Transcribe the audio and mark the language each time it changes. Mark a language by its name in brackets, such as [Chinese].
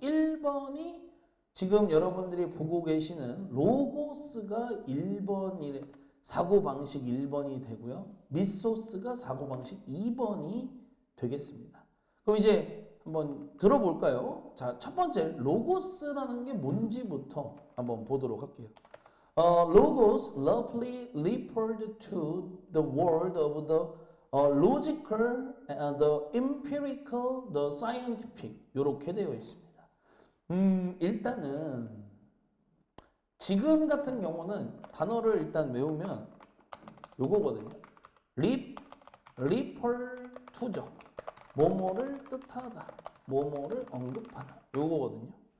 [Korean] 1번이 지금 여러분들이 보고 계시는 로고스가 1번이 사고방식 1번이 되고요. 미소스가 사고방식 2번이 되겠습니다. 그럼 이제 한번 들어볼까요? 자, 첫 번째 로고스라는 게 뭔지부터 한번 보도록 할게요. [English] Logos roughly referred to the world of the logical, the empirical, the scientific [Korean] 이렇게 되어 있습니다. 일단은 지금 같은 경우는 단어를 일단 외우면 요거거든요. refer to죠. 뭐뭐를 뜻하다, 뭐뭐를 언급하다 요거거든요.